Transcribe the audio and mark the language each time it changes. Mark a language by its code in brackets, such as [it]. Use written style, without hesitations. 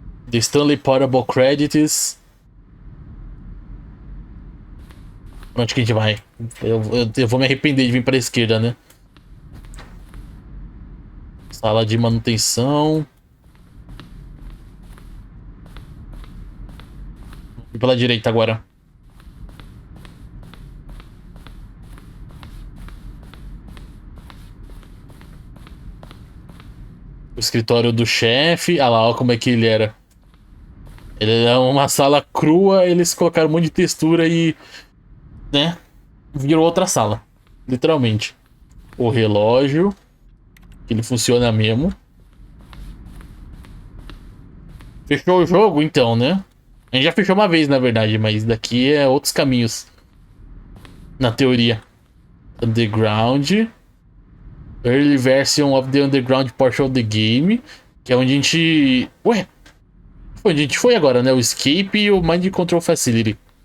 [en] The Stanley Parable credits. [pt] Onde que a gente vai? Eu vou me arrepender de vir pra esquerda, né? Sala de manutenção. Vou pela direita agora. O escritório do chefe. Ah lá, olha como é que ele era. Ele era uma sala crua, eles colocaram um monte de textura e... né? Virou outra sala. Literalmente. O relógio. Ele funciona mesmo. Fechou o jogo, então, né? A gente já fechou uma vez, na verdade, mas daqui é outros caminhos. Na teoria. Underground. [en] Early version of the underground portion of the game. [pt] Que é onde a gente... Ué? Foi onde a gente foi agora, né? O Escape e o Mind Control Facility.